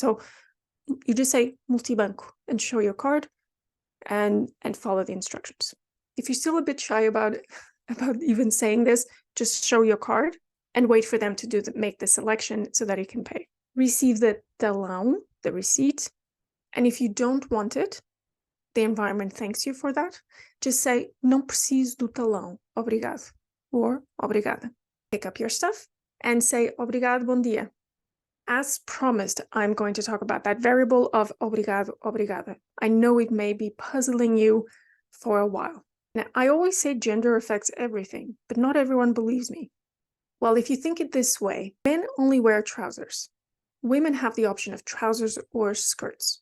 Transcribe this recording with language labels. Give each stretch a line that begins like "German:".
English: So you just say multibanco and show your card and follow the instructions. If you're still a bit shy about even saying this, just show your card and wait for them to make the selection so that you can pay. Receive the talão, the receipt. And if you don't want it, the environment thanks you for that. Just say,
Portuguese: não preciso do talão, obrigado,
English: or
Portuguese: obrigada.
English: Pick up your stuff and say,
Portuguese: obrigado, bom dia.
English: As promised, I'm going to talk about that variable of obrigado, obrigada. I know it may be puzzling you for a while. Now, I always say gender affects everything, but not everyone believes me. Well, if you think it this way, men only wear trousers. Women have the option of trousers or skirts.